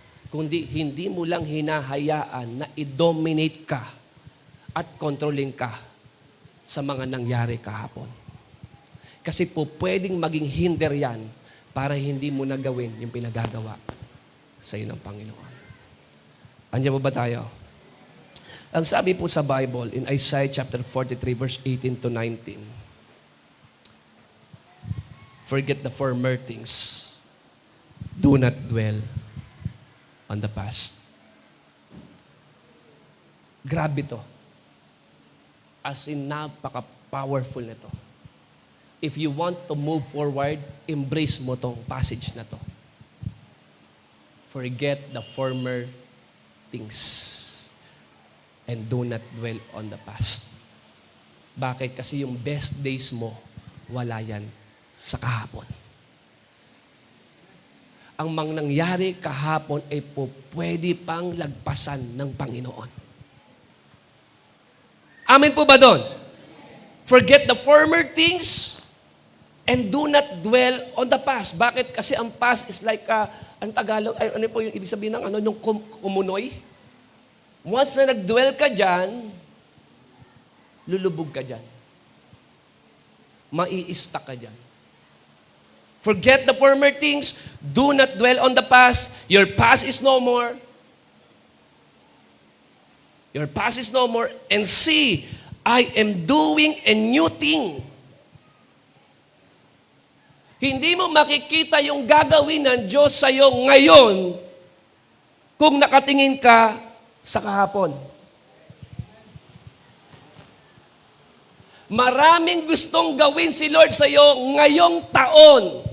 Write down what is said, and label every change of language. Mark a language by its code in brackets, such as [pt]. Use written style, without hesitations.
[tl] kundi hindi mo lang hinahayaan na i-dominate ka at controlling ka sa mga nangyari kahapon. Kasi po pwedeng maging hinder yan para hindi mo nagawin yung pinagagawa sa iyo ng Panginoon. Andiyan po ba tayo? Ang sabi po sa [en] Bible in Isaiah chapter 43 verse 18 to 19, forget the former things. Do not dwell on the past. [tl] Grabe to. [en] As in, [tl] napaka-powerful na to. [en] If you want to move forward, embrace [tl] mo tong [en] passage [tl] na to. [en] Forget the former things and do not dwell on the past. [tl] Bakit? Kasi yung [en] best days [tl] mo, wala yan sa kahapon. Ang nangyari kahapon ay pwede pang lagpasan ng Panginoon. Amen po ba doon? [en] Forget the former things and do not dwell on the past. [tl] Bakit? Kasi ang [en] past is like, [tl] ang Tagalog, ano po yung ibig sabihin ng yung kumunoy? Once na nag-dwell ka dyan, lulubog ka dyan. Mai-stuck ka dyan. [en] Forget the former things. Do not dwell on the past. Your past is no more. Your past is no more. And see, I am doing a new thing. [tl] Hindi mo makikita yung gagawin ng Diyos sa'yo ngayon kung nakatingin ka sa kahapon. Maraming gustong gawin si Lord sa'yo ngayong taon.